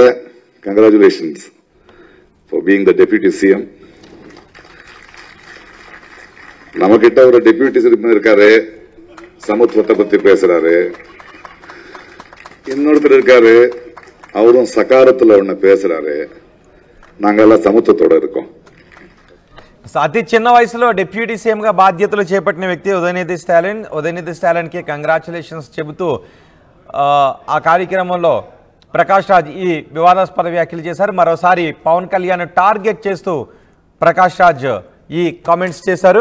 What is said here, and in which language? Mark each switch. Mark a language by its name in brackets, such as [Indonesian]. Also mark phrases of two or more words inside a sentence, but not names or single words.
[English] Congratulations for being the deputy CM. [Tamil] நம்ம கிட்ட ஒரு [English] deputy CM [Tamil] இருக்காரு, சமத்துவத்தை பத்தி பேசுறாரு. இன்னொருத்தர் இருக்காரு, அவரும் சகாரத்துல ஒண்ணு பேசுறாரு. நாங்க எல்லாம் சமத்துவத்தோட இருக்கோம். [Telugu] అతి చిన్న వయసులో [English] deputy CM-ga [Telugu] బాధ్యతలు చేపట్టిన వ్యక్తి ఉదయనిధి స్టాలిన్కి కంగ్రాచులేషన్స్ చెబుతూ ఆ కార్యక్రమంలో ప్రకాష్ రాజ్ ఈ వివాదాస్పద వ్యాఖ్యలు చేశారు. మరోసారి పవన్ కళ్యాణ్ టార్గెట్ చేస్తూ ప్రకాష్ రాజ్ ఈ కామెంట్స్ చేశారు.